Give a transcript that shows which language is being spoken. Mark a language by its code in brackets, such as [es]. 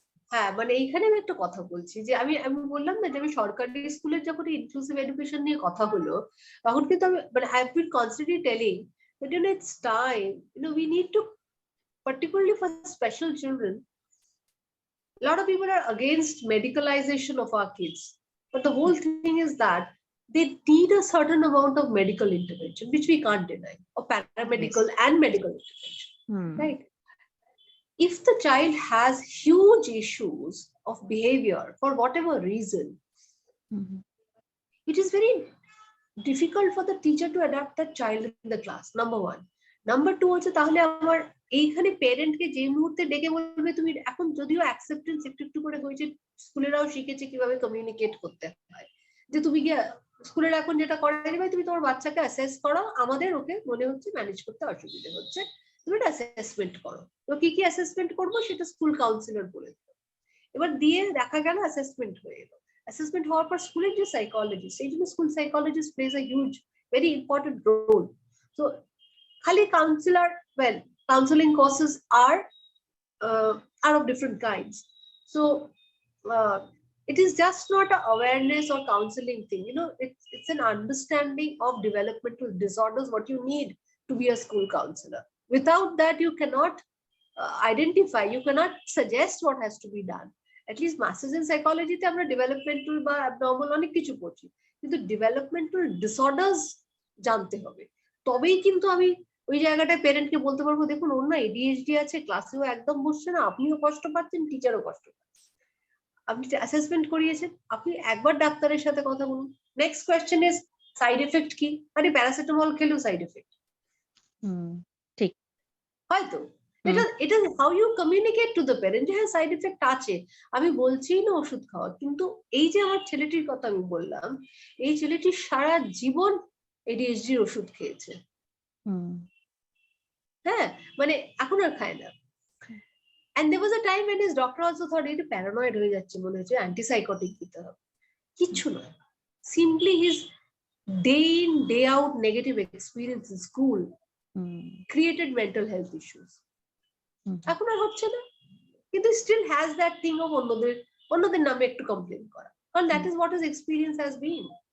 [bn] হ্যাঁ, মানে এইখানে আমি একটা কথা বলছি যে আমি বললাম না যে আমি সরকারি স্কুলের যখন ইনক্লুসিভ এডুকেশন নিয়ে কথা হলো, তখন কিন্তু আমি মানে [en] I have been constantly telling that it's time, we need to, particularly for special children, a lot of people are against medicalization of our kids, but the whole thing is that they need a certain amount of medical intervention, which we can't deny, or paramedical and medical intervention, right? If the child has huge issues of behavior for whatever reason, it is very difficult for the teacher to adapt that child in the class, number one. Number two, [bn] হচ্ছে তাহলে আমার এইখানে প্যারেন্টকে যে মুহূর্তে ডেকে বলবে, তুমি এখন যদিও অ্যাকসেপ্টেন্স একটু করে হয়েছে, স্কুলেরাও শিখেছে কিভাবে কমিউনিকেট করতে হয়, যে তুমি গিয়ে স্কুলের এখন যেটা করে ভাই, তুমি তোমার বাচ্চাকে অ্যাসেস করো, আমাদের ওকে মনে হচ্ছে ম্যানেজ করতে অসুবিধা হচ্ছে, তুমি একটা অ্যাসেসমেন্ট করো। তো কি কি অ্যাসেসমেন্ট করবো সেটা স্কুল কাউন্সিলর বলে দিল। এবার দিয়ে দেখা গেল অ্যাসেসমেন্ট হয়ে এলো। অ্যাসেসমেন্ট হওয়ার পর স্কুলের যে সাইকোলজিস্ট, সেই জন্য school psychologist [en] Plays a huge very important role. So [bn] খালি [en] Counsellor, well, counseling courses are of different kinds. So it is just not an awareness or counseling thing. It's it's an understanding of developmental disorders what you need to be a school counselor. Without that you cannot identify, you cannot suggest what has to be done. At least masters in psychology [bn] te amra developmental ba abnormal onek kichu porchi, kintu developmental disorders jante hobe, তবেই কিন্তু আমি ওই জায়গাটায় প্যারেন্টকে বলতে পারবো দেখুন ওর না ADHD আছে, ক্লাসেও একদম বসছে না, আপনিও কষ্ট পাচ্ছেন, টিচারও কষ্ট পাচ্ছে। আপনি অ্যাসেসমেন্ট করিয়েছেন, আপনি একবার ডাক্তারের সাথে কথা বলুন। [en] next question is side effect [bn] কি? আরে প্যারাসিটামল খেলেও সাইড এফেক্ট ঠিক হয়তো। এটা [en] how you communicate to the parent [bn] যে হ্যাঁ সাইড এফেক্ট আছে, আমি বলছি না ওষুধ খাওয়া, কিন্তু এই যে আমার ছেলেটির কথা আমি বললাম, এই ছেলেটি সারা জীবন ADHD ওষুধ খেয়েছে, হ্যাঁ মানে এখন আর খায় না। [en] And there was a time when his doctor also thought [bn] এটা প্যারানয়েড হয়ে যাচ্ছে, মনে হচ্ছে অ্যান্টিসাইকোটিক দিতে হবে, কিচ্ছু নয়, [en] simply his day in day out negative experience in school created mental health issues. [bn] এখন আর হচ্ছে না, কিন্তু [en] still has that thing of [bn] অন্যদের নামে একটু কমপ্লেন করা, কারণ [en] that is what his experience has been.